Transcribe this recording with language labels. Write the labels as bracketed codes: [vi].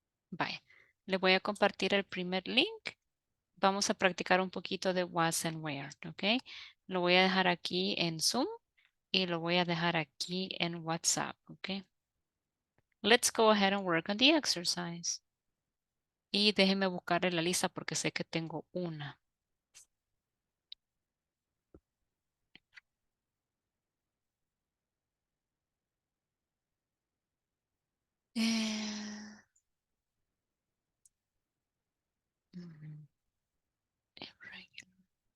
[es] Vaya, les voy a compartir el primer link. Vamos a practicar un poquito de was and where, ¿ok? Lo voy a dejar aquí en Zoom y lo voy a dejar aquí en WhatsApp, ¿ok? [en] Let's go ahead and work on the exercise. [es] Y déjenme buscar en la lista porque sé que tengo una. Eh, mm, irregular.